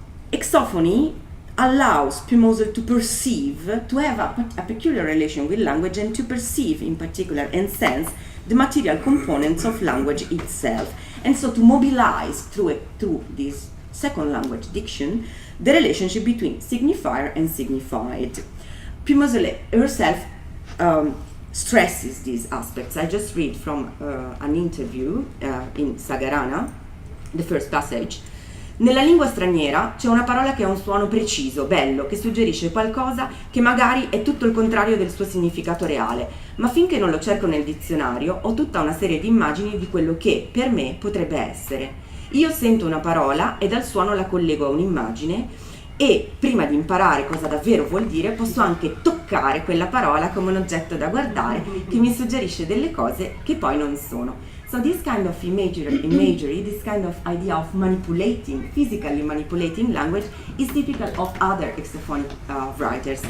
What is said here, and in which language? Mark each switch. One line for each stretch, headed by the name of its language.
English: Exophony allows Pimosel to perceive, to have a peculiar relation with language and to perceive in particular and sense the material components of language itself, and so to mobilize through this second language diction the relationship between signifier and signified. Pimosel herself stresses these aspects. I just read from an interview in Sagarana, the first passage.
Italian: Nella lingua straniera c'è una parola che ha un suono preciso, bello, che suggerisce qualcosa che magari è tutto il contrario del suo significato reale, ma finché non lo cerco nel dizionario ho tutta una serie di immagini di quello che per me potrebbe essere. Io sento una parola e dal suono la collego a un'immagine e prima di imparare cosa davvero vuol dire posso anche toccare quella parola come un oggetto da guardare che mi suggerisce delle cose che poi non sono.
English: So this kind of imagery, this kind of idea of manipulating, physically manipulating language is typical of other exophonic writers.